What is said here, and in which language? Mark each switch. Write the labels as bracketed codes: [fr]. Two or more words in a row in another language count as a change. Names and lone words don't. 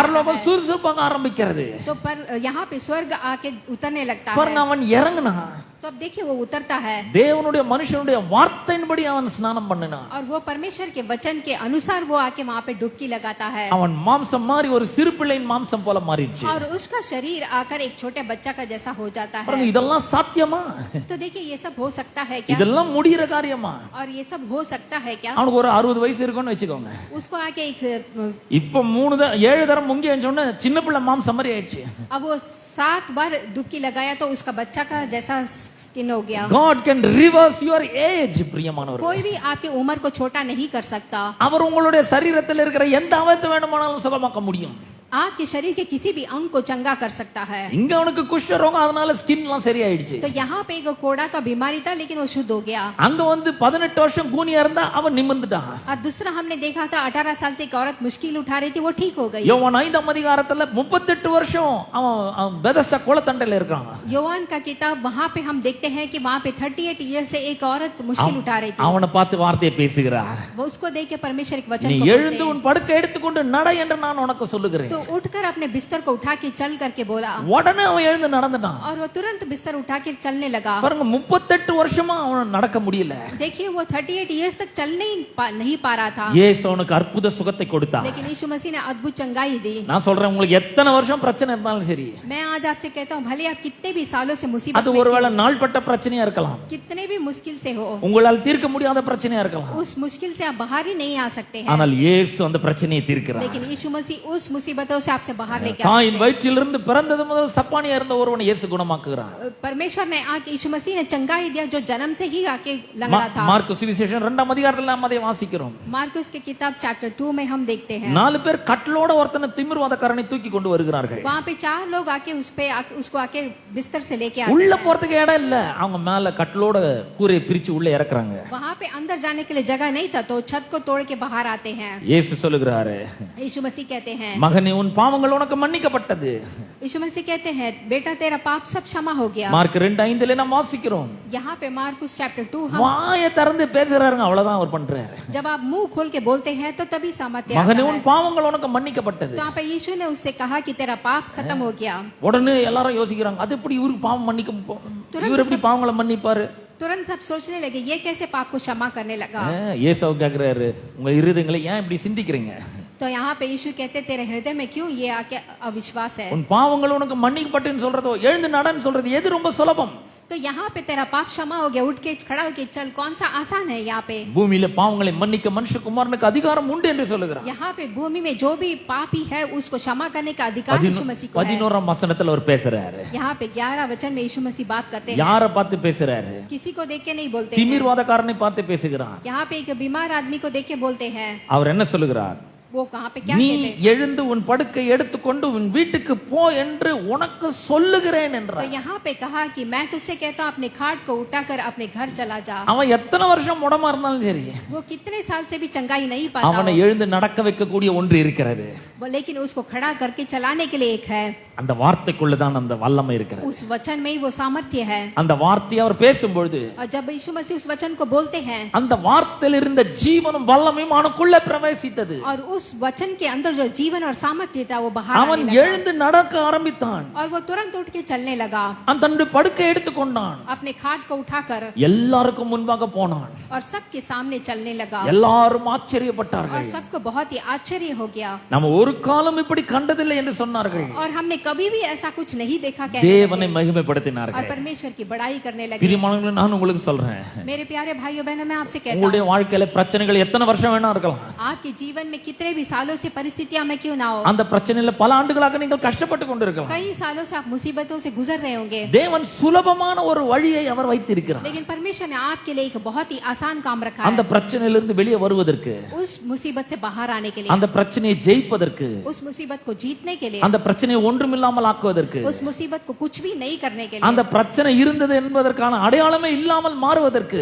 [ta] பரலோகம் [hi] है. [ta] சுறுசுறுப்பாக ஆரம்பிக்கிறது. [hi] तो पर यहाँ पे स्वर्ग आके उतरने लगता [ta] பாருங்க, [hi] है. [ta] அவன் இறங்குனா, [hi] तो अब देखिए वो उतरता है [ta] தேவனுடைய மனுஷனுடைய வார்த்தையின்படி அவன் ஸ்நானம் பண்ணினான். [hi] और वो परमेश्वर के वचन के अनुसार वो आके वहाँ पे डुबकी लगाता है [ta] அவன் மாம்சம் மாறி ஒரு சிறு பிள்ளையின் மாம்சம் போல மாறிடுச்சு. [hi] और उसका शरीर आकर एक छोटे बच्चा का जैसा हो जाता [ta] பாருங்க, [hi] है. [ta] இதெல்லாம் சாத்தியமா? [hi] तो देखिए ये सब हो सकता है क्या? [ta] இதெல்லாம் முடிகிற காரியமா? [hi] और ये सब हो सकता है क्या? [ta] அவனுக்கு ஒரு 60 வயசு இருக்கும்னு வெச்சுக்கோங்க. [hi] उसको आके एक [ta] இப்ப 7 தரம் முங்கி சொன்ன சின்ன பிள்ளை மாம்சம் மாதிரி ஆயிடுச்சு. [hi] अब वो 7 बार डुबकी लगाया तो उसका बच्चा का जैसा स्किन हो गया. [en] God can reverse your age, [ta] பிரியமானவர்களே. [hi] कोई भी आपकी उम्र को छोटा नहीं कर सकता. [ta] அவர் உங்களுடைய சரீரத்தில் இருக்கிற எந்த அவயத்தை வேணுமானாலும் சுகமாக்க முடியும். [hi] आपके शरीर के किसी भी अंग को चंगा कर सकता है. [ta] இங்க அவனுக்கு குஷ்ட ரோகம், அதனால ஸ்கின் எல்லாம் சரியாயிடுச்சு. [hi] तो यहाँ पे एक कोड़ा का बीमारी था लेकिन वो शुद्ध हो गया. [ta] அங்க 18 வருஷம் கூனியா இருந்தா அவன் நிமிர்ந்துட்டான். [hi] और दूसरा हमने देखा था 18 साल से एक औरत मुश्किल उठा रही थी, वो ठीक हो गई. [ta] யோவான் 5ஆம் அதிகாரத்துல 38 வருஷம் அவன் பெதஸ்தா குளத்தண்டையில இருக்கான். [hi] योवान का किताब वहाँ पे हम देखते हैं कि वहाँ पे 38 ईयर से एक औरत मुश्किल उठा रही थी. [ta] அவனை பார்த்து வார்த்தையை பேசுகிறார். [hi] वो उसको देख के परमेश्वर एक वचन [ta] நீ [hi] को [ta] எழுந்து [hi] बोलते हैं. [ta] உன் படுக்கை எடுத்துக்கொண்டு நட என்று நான் உனக்கு சொல்லுகிறேன். [hi] तो उठकर अपने बिस्तर को उठा के चल करके बोला [ta] உடனே அவன் எழுந்து நடந்துட்டான். [hi] और वो तुरंत बिस्तर उठा के चलने लगा. [ta] பாருங்க, 38 வருஷமா அவன் நடக்க முடியல. [hi] देखिए वो 38 इयर्स तक चल नहीं पा रहा था. [ta] இயேசு அவனுக்கு அற்புத சுகத்தை கொடுத்தார். [hi] लेकिन यीशु मसीह ने अद्भुत चंगाई दी. [ta] நான் சொல்றேன், உங்களுக்கு எத்தனை வருஷம் பிரச்சனை இருந்தாலும் சரி, [hi] मैं आज आपसे कहता हूँ भले आप कितने भी सालों से मुसीबत [ta] அது [hi] में [ta] ஒருவேளை [hi] क्यों, [ta] நாள்பட்ட பிரச்சனையா இருக்கலாம், [hi] कितने भी मुश्किल से हो, [ta] உங்களால் தீர்க்க முடியாத பிரச்சனையா இருக்கலாம், [hi] उस मुश्किल से आप बाहर ही नहीं आ सकते हैं. [ta] ஆனால் இயேசு அந்த பிரச்சனையை தீர்க்கிறார். [hi] लेकिन यीशु मसीह उस मुसीबतों से आपसे बाहर लेके आ [ta] தாயின் [hi] सकते [ta] வயிற்றிலிருந்து பிறந்தது முதல் சப்பானியா இருந்த ஒருவனை இயேசு குணமாக்குகிறார். [hi] हैं. परमेश्वर ने आके यीशु मसीह ने चंगाई दिया जो जन्म से ही आके लंगड़ा था. [ta] மார்க்கு சுவிசேஷம் 2ஆம் அதிகாரத்துல நாம் அதை வாசிக்கிறோம். [hi] मार्कुस की किताब चैप्टर 2 में हम देखते हैं [ta] 4 பேர் கட்டலோட ஒருத்தனை திமிர்வாதக்காரனை தூக்கி கொண்டு வருகிறார்கள். [hi] वहाँ पे 4 लोग आके उसको आके बिस्तर से लेके आते [ta] உள்ள [hi] हैं. [ta] போறதுக்கு இடம் இல்ல, அவங்க மேல கட்டலோட கூரையை பிரிச்சு உள்ள இறக்குறாங்க. [hi] वहाँ पे अंदर जाने के लिए जगह नहीं था तो छत को तोड़ के बाहर आते हैं. [ta] இயேசு சொல்லுகிறாரு, [hi] यीशु मसीह कहते हैं [ta] மகனே உன் பாவங்கள் உனக்கு மன்னிக்கப்பட்டது. [hi] यीशु मसीह कहते हैं बेटा तेरा पाप सब क्षमा हो गया. [ta] மார்க் 2:5 நாம் வாசிக்கிறோம். [hi] यहाँ पे मार्कुस चैप्टर 2 हम [ta] வாயை திறந்து பேசுறாருங்க, அவ்வளவுதான் அவர் பண்றாரு. [hi] जब आप मुंह खोल के बोलते हैं तो तभी सामर्थ्य आता [ta] மகனே [hi] है. [ta] உன் பாவங்கள் உனக்கு மன்னிக்கப்பட்டது. [hi] तो यहाँ पे यीशु ने उससे कहा कि तेरा पाप खत्म हो गया. [ta] உடனே எல்லாரும் யோசிக்கிறாங்க, அது எப்படி இவருக்கு பாவம் மன்னிக்க இவர் எப்படி பாவங்களை மன்னிப்பாரு? [hi] तुरंत सब सोचने लगे ये कैसे पाप को क्षमा करने लगा. [ta] இயேசு கேக்குறாரு, உங்க இருதயங்களை ஏன் இப்படி சிந்திக்கிறீங்க? [hi] तो यहाँ पे यीशु कहते तेरे हृदय में क्यों ये आके अविश्वास है. [ta] உன் பாவங்கள் உனக்கு மன்னிக்கப்பட்டுன்னு சொல்றதோ எழுந்து நடன்னு சொல்றது எது ரொம்ப சுலபம்? [hi] तो यहाँ पे तेरा पाप क्षमा हो गया, उठ के खड़ा होके चल, कौन सा आसान है. यहाँ पे [ta] பூமியில பாவங்களை மன்னிக்க மனுஷகுமாரனுக்கு அதிகாரம் உண்டு என்று சொல்லுகிறார். [hi] यहाँ पे भूमि में जो भी पापी है उसको क्षमा करने का अधिकार यीशु मसीह को है. [ta] 11ஆம் வசனத்துல அவர் பேசுறாரு. [hi] यहाँ पे 11 वचन में यीशु मसीह बात करते हैं. [ta] யாரை பார்த்து பேசுறாரு? [hi] किसी को देख के नहीं बोलते हैं. [ta] திமிர்வாதக்காரனை பார்த்து பேசுகிறார். [hi] यहाँ पे एक बीमार आदमी को देख के बोलते हैं. [ta] அவர் என்ன சொல்லுகிறார்? [hi] वो कहाँ पे क्या [ta] நீ [hi] कहते हैं. [ta] எழுந்து உன் படுக்கை எடுத்துக்கொண்டு உன் வீட்டுக்கு போ என்று உனக்கு சொல்லுகிறேன் [hi] तो [ta] என்றார். [hi] यहाँ पे कहा कि मैं तुझसे कहता हूँ अपने खाट को उठाकर अपने घर चला जा. [ta] அவன் எத்தனை வருஷம் முடமா இருந்தாலும் சரி, [hi] वो कितने साल से भी चंगाई नहीं पाता [ta] அவனை [hi] हो, [ta] எழுந்து நடக்க வைக்கக்கூடிய ஒன்று இருக்கிறது. [hi] लेकिन उसको खड़ा करके चलाने के लिए एक है. [ta] அந்த வார்த்தைக்குள்ளதான் அந்த வல்லமை இருக்கிறது. [hi] उस वचन में ही वो सामर्थ्य है. [ta] அந்த வார்த்தையை அவர் பேசும்பொழுது [hi] और जब यीशु मसीह उस वचन को बोलते हैं [ta] அந்த வார்த்தையில் இருந்த ஜீவனும் வல்லமையும் அவனுக்குள்ள பிரவேசித்தது. [hi] और उस वचन के अंदर जो जीवन और सामर्थ्य था वो बाहर [ta] அவன் [hi] आने लगा [ta] எழுந்து நடக்க ஆரம்பித்தான். [hi] और वो तुरंत उठ के चलने लगा, [ta] அவன் தன்னுடைய படுக்கை எடுத்துக்கொண்டான். [hi] अपने खाट को उठाकर [ta] எல்லாருக்கும் முன்பாக போனான். [hi] और सबके सामने चलने लगा [ta] எல்லாரும் [hi] और [ta] ஆச்சரியப்பட்டார்கள். [hi] सबको बहुत ही आश्चर्य हो गया [ta] நம்ம ஒரு காலம் இப்படி கண்டதில்லை என்று சொன்னார்கள். [hi] और हमने कभी भी ऐसा कुछ नहीं देखा कहने [ta] தேவனை [hi] लगे और [ta] மகிமைப்படுத்தினார்கள். [hi] परमेश्वर की बड़ाई करने लगे। [ta] பிரியமானவர்களே, நான் உங்களுக்கு சொல்றேன், [hi] मेरे प्यारे भाइयों बहनों, मैं आपसे कहता [ta] உங்களுடைய [hi] हूँ, [ta] வாழ்க்கையில பிரச்சனைகள் எத்தனை வருஷம் வேணா இருக்கலாம். [hi] आपके जीवन में कितने भी सालों से परिस्थितियां में क्यों ना हो, [ta] அந்த பிரச்சனையில பல ஆண்டுகளாக நீங்கள் கஷ்டப்பட்டு கொண்டிருக்கலாம். [hi] कई सालों से आप मुसीबतों से गुजर रहे होंगे, [ta] தேவன் சுலபமான ஒரு வழியை அவர் வைத்திருக்கிறார். [hi] लेकिन परमेश्वर ने आपके लिए एक बहुत ही आसान काम रखा [ta] அந்த [hi] है [ta] பிரச்சனையிலிருந்து வெளியே வருவதற்கு, [hi] उस मुसीबत से बाहर आने के लिए, [ta] அந்த பிரச்சனையை ஜெயிப்பதற்கு, [hi] उस मुसीबत को जीतने के लिए, [ta] அந்த பிரச்சனையை ஒன்றுமில்லாமல் ஆக்குவதற்கு, [hi] उस मुसीबत को कुछ भी नहीं करने के [ta] அந்த [hi] लिए, [ta] பிரச்சனை இருந்தது என்பதற்கான அடையாளமே இல்லாமல் மாறுவதற்கு